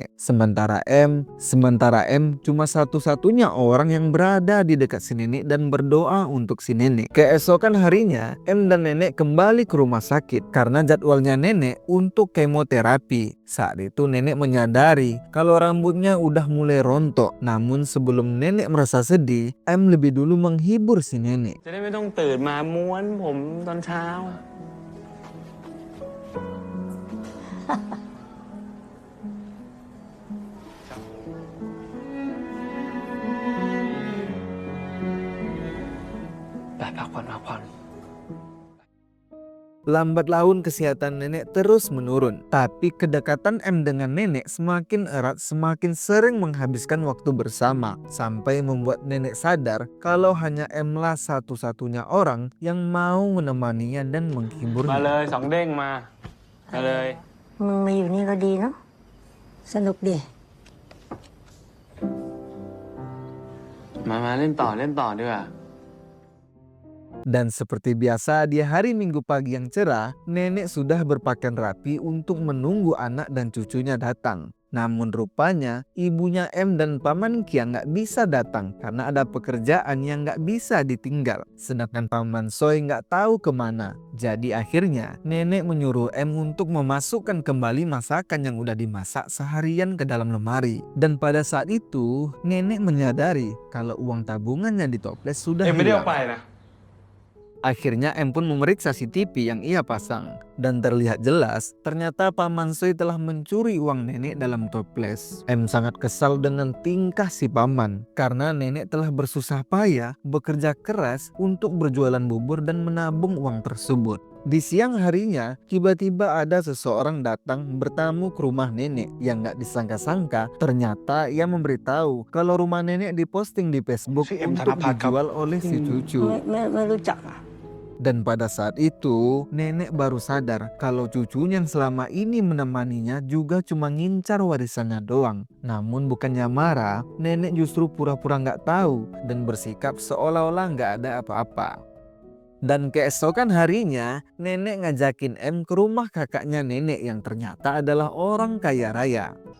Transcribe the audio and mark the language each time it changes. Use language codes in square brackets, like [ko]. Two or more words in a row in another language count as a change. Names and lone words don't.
[id] Sementara M cuma satu-satunya orang yang berada di dekat si nenek dan berdoa untuk si nenek. Keesokan harinya, M dan nenek kembali ke rumah sakit karena jadwalnya nenek untuk kemoterapi. Saat itu nenek menyadari kalau rambutnya udah mulai rontok. Namun sebelum nenek merasa sedih, M lebih dulu menghibur si nenek. [th] จะได้ไม่ต้องตื่นมาม้วนผมตอนเช้า ไปพักผ่อน [id] Lambat laun kesehatan nenek terus menurun. Tapi kedekatan M dengan nenek semakin erat, semakin sering menghabiskan waktu bersama. Sampai membuat nenek sadar kalau hanya M lah satu-satunya orang yang mau menemaninya dan [th] มา [id] menghiburnya. [th] เลยสองเด้งมาเลย มึงมาอยู่นี่ก็ดีเนาะสนุกดี มาเล่นต่อดีกว่า [id] Dan seperti biasa di hari Minggu pagi yang cerah, nenek sudah berpakaian rapi untuk menunggu anak dan cucunya datang. Namun rupanya ibunya M dan Paman Kiang gak bisa datang karena ada pekerjaan yang gak bisa ditinggal. Sedangkan Paman Soy gak tahu kemana. Jadi akhirnya nenek menyuruh M untuk memasukkan kembali masakan yang udah dimasak seharian ke dalam lemari. Dan pada saat itu nenek menyadari kalau uang tabungannya di toples sudah [th] เอ็มไม่ได้อ [id] hilang. [th] อกไปนะ [id] Akhirnya M pun memeriksa CCTV yang ia pasang. Dan terlihat jelas, ternyata Paman Soy telah mencuri uang nenek dalam toples. M sangat kesal dengan tingkah si paman, karena nenek telah bersusah payah bekerja keras untuk berjualan bubur dan menabung uang tersebut. Di siang harinya, tiba-tiba ada seseorang datang bertamu ke rumah nenek yang gak disangka-sangka. Ternyata ia memberitahu kalau rumah nenek diposting di Facebook Si M untuk Thanapat, dijual oleh si cucu. [th] ไม่รู้จักอ่ะ [id] Dan pada saat itu, nenek baru sadar kalau cucunya yang selama ini menemaninya juga cuma ngincar warisannya doang. Namun bukannya marah, nenek justru pura-pura nggak tahu dan bersikap seolah-olah nggak ada apa-apa. Dan keesokan harinya, nenek ngajakin M ke rumah kakaknya nenek yang ternyata adalah orang kaya raya.